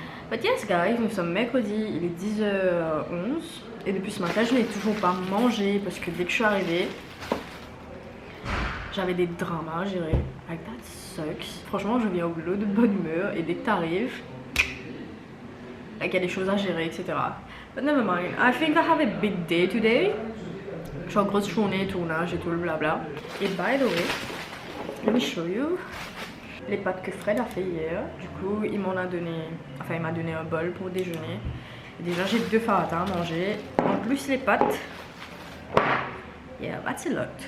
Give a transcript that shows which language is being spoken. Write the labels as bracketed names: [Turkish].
[English] But yes guys, [French] nous sommes mercredi, il est 10h11 et depuis ce matin je n'ai toujours pas mangé parce que dès que je suis arrivée, j'avais des dramas à gérer. [English] Like that sucks. [French] Franchement je viens au boulot de bonne humeur et dès que t'arrives, like, il y a des choses à gérer, etc. [English] But never mind, I think I have a big day today. [French] Je suis en grosse journée, tournage et tout le blabla. Et [English] by the way, let me show you [French] les pâtes que Fred a fait hier. Du coup, il m'en a donné, enfin il m'a donné un bol pour déjeuner. Et déjà, j'ai 2 farata à manger. En plus, les pâtes. [English] Yeah, that's a lot.